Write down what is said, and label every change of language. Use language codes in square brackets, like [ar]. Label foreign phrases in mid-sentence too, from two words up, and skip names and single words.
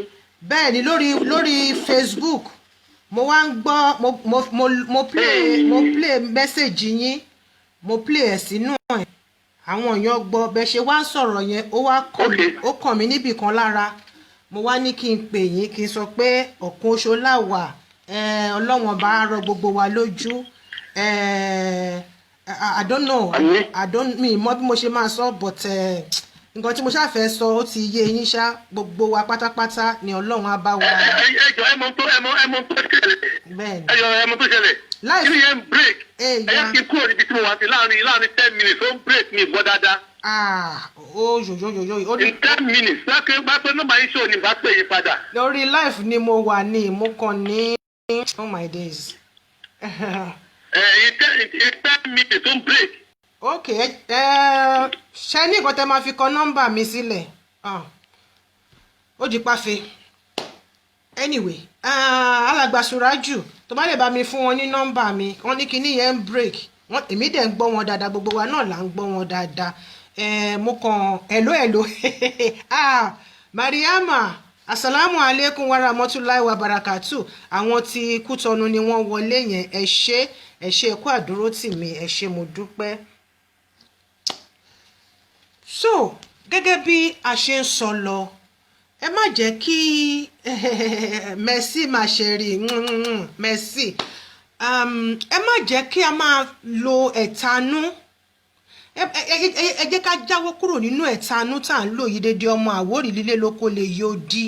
[yo] bẹ́ẹ̀ ni lórí Facebook mo wá ń gbọ́ mo [en] play message [yo] yín mo play ẹ̀ sínú ẹ̀ àwọn èèyàn gbọ́ bẹ́ẹ̀ ṣe wá ń sọ̀rọ̀ yẹn ó kàn mí níbì kan lára mo wá ní kí n pè yín kí n sọ pé ọ̀kan oṣù láwà ọlọ́wọ̀n bá rọ gbogbo wa lójú [en] I don't know. I don't [yo] me mọ bí mo ṣe máa sọ but nǹkan tí mo ṣá fẹ́ sọ ó ti yé yín ṣá gbogbo wa pátápátá ni Ọlọ́run á bá wa. Ẹjọ ẹ mọ tó ṣẹlẹ̀. Bẹ́ẹ̀ni. Ẹ mọ tó ṣẹlẹ̀. Kí ni yẹn break? Ẹ yẹ kí n kúrò níbi tí mo wà sí láàrin [en] 10 minutes [yo] ó ń break mi gbọ́ dáadáa. Yo. [en] In 10 minutes [yo] lákè bá pé nọ́mbà yín ṣó ni bá pè yín padà. Lórí life ni mo wà ní mo kàn ní [en] oh my days. In 10 minutes [yo] ó ń [en] break. [yo] Okay, ṣe ní nǹkan tẹ́ máa fi kọ nọ́mbà mi sílẹ̀. Ó di pàfẹ́. Anyway, alàgbà Suraju tó bá lè bá mi fún wọn ní nọ́mbà mi wọ́n ní kíní yẹn ń break èmi dẹ̀ ń gbọ́ wọn dáadáa gbogbo wa náà là ń gbọ́ wọn dáadáa. Mo kàn hello Mariama [ar] السلام عليكم ورحمة الله وبركاته [yo] àwọn tí Kútọ̀nù ni wọ́n wọlé yẹn ẹ ṣé kú àdúró tì mí ẹ ṣé mo dúpẹ́. So gẹ́gẹ́ bí a ṣe ń sọ lọ ẹ má jẹ́ kí Mercy máa ṣe rí Mercy ẹ má jẹ́ kí a máa lo ẹ̀tanú ẹ jẹ́ ká jáwọ́ kúrò nínú ẹ̀tanú tá à ń lò yìí dédé ọmọ Àwórì lílé lóko lè yóò di